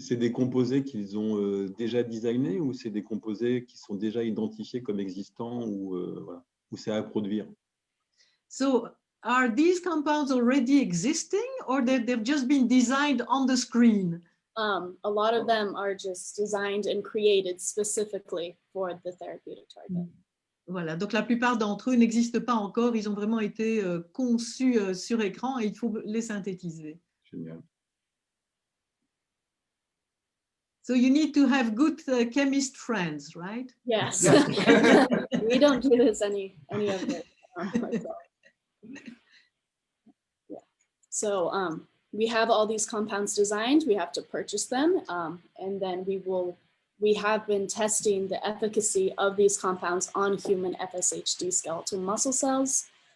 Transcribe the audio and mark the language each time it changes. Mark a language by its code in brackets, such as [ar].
[fr] C'est des composés qu'ils ont déjà designés ou c'est des composés qui sont déjà identifiés comme existants ou voilà, ou c'est à produire? [en] So, are these compounds already existing or they've just been designed on the screen? A lot of them are just designed and created specifically for the therapeutic target. [fr] Voilà, donc la plupart d'entre eux n'existent pas encore, ils ont vraiment été conçus sur écran et il faut les synthétiser. Génial. [en] So you need to have good chemist friends, right? Yes. We don't do this any of it. Yeah. So we have all these compounds designed, we have to purchase them, and then we have been testing the efficacy of these compounds on human FSHD skeletal muscle cells.